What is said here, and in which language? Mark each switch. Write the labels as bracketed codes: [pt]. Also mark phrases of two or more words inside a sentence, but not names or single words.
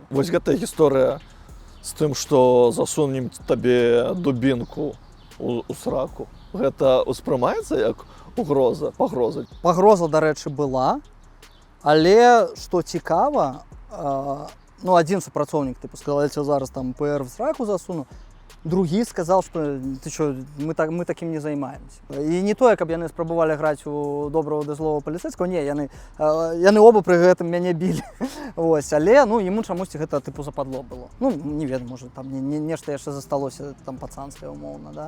[be] Вось гэтая гісторыя з тым, што засунем табе дубінку у сраку, гэта успрымаецца як пагроза? Пагроза, дарэчы, была, але, што цікава, ну, адзін супрацоўнік, [ru] типу, сказал, я тебе зараз там ПР в сраку засуну, [be] другі сказал, што ты що, мы такім не займаемся. І не тое, каб яны спрабавалі граць у доброго ды злого паліцэйскага, не, яны оба пры гэтым мяне білі. Ось, але, ну, яму чамусьці гэта, типу, западло было. Ну, не ведаю, можа, там нешта яшчэ засталося, там, пацанскае, умоўна, да.